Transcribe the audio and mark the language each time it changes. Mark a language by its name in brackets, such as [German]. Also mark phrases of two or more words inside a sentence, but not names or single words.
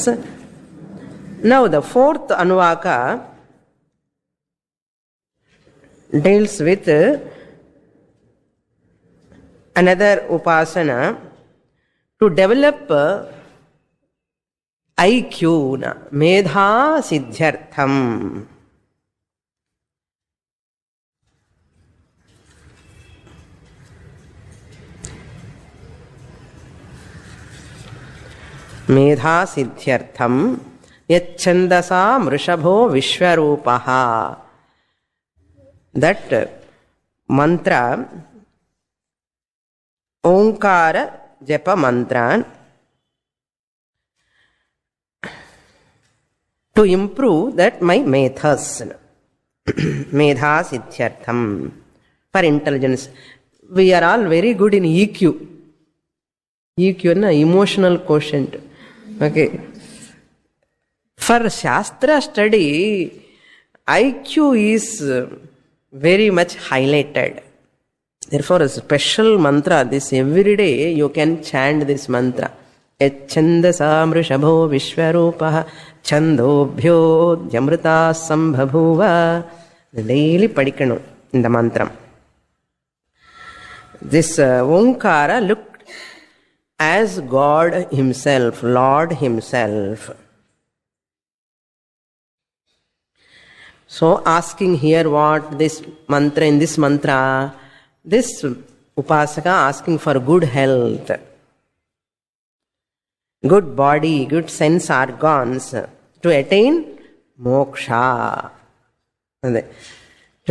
[English] Now the fourth anuvaka deals with another upasana to develop IQ, [Sanskrit] मेधा सिद्ध्यर्थम्. मेधा सिद्ध्यर्थम् यश्छन्दसाम् ऋषभो विश्वरूपः. [English] That mantra, [Sanskrit] ओङ्कार जप मन्त्र, [English] to improve that my methas. [Sanskrit] मेधा सिद्ध्यर्थम्, [English] for intelligence. We are all very good in EQ. EQ is emotional quotient. Okay. For Shastra study, IQ is very much highlighted. Therefore, a special mantra, this every day you can chant this mantra. [Sanskrit] यश्छन्दसाम् ऋषभो विश्वरूपः छन्दोभ्यो ऽध्यमृतात् सम्बभूव. [English] Daily padikkanum in the mantra. This Omkara looked as God himself, Lord himself. So asking here what this mantra, in this mantra, this upasaka asking for good health, good body, good sense organs to attain moksha.